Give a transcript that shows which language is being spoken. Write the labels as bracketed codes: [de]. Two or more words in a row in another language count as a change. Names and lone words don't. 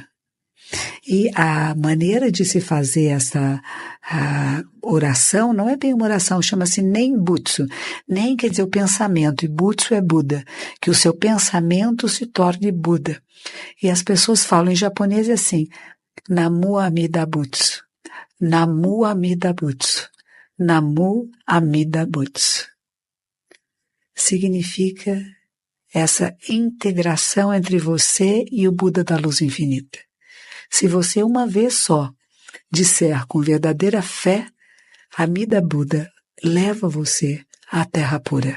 [pt] E a maneira de se fazer essa oração não é bem uma oração, chama-se Nenbutsu. Nem quer dizer o pensamento, e Butsu é Buda, que o seu pensamento se torne Buda. E as pessoas falam em japonês assim, [ja] Namu Amida Butsu, Namu Amida Butsu, Namu Amida Butsu. [pt] Significa essa integração entre você e o Buda da luz infinita. Se você uma vez só disser com verdadeira fé, Amida Buda leva você à Terra Pura.